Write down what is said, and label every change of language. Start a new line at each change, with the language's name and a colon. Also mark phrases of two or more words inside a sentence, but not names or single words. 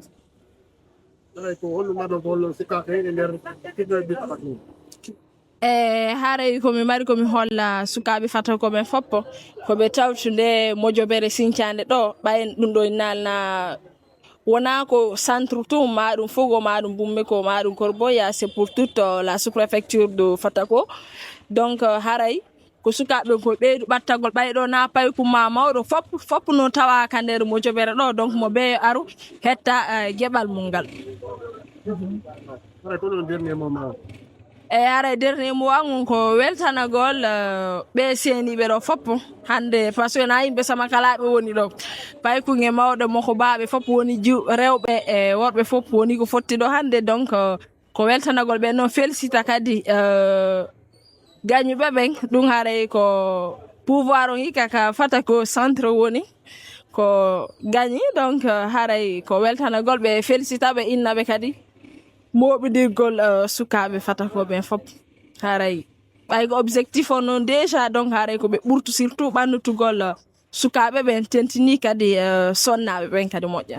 Fula: haray ko holno marɗon ko holno sukaɓe e nder fignoɓe Fatako haray komi mari komi holla sukaɓe Fatako ɓen foppo koɓe tawtude mojobere sincande ɗo ɓayen ɗum ɗo nalna wona ko centre tout maɗum Fogo maɗum Bummeko maɗum Korboya
French: c'est pour toute la sous-préfecture de Fatako
Fula: donc haray ko sukaɓe ko ɓeydu ɓattagol ɓayɗo na paykuma mawɗo fop no tawaka nder mojobere ɗo donc mo ɓe aru hetta gueɓal mum ngal haray ko ɗon
French: dernier moment
Fula: haray
French: dernier mot
Fula: an ko weltanagol ɓe seniɓe ɗo fop hande
French: par ce que
Fula: na yimɓe sama kalaɓe woni ɗo paykuge mawɗo moko baɓe fop woni rewɓe e worɓe fop woni ko fotti ɗo hande donc ko weltanagol ɓe noon félicita kadi gañuɓe ɓen ɗum haray ko pouvoir on hikka ka Fatako centre woni ko gañi donc haray ko weltanagol ɓe félicitaɓe innaɓe kadi moɓidirgol sukaɓe Fatako ɓen fop haray ɓaygo objectif on noon déjà donc haray ko ɓe ɓurtu surtout ɓannutugol sukaɓe ɓen tentini kadi sonnaɓe ɓen kadi moƴƴan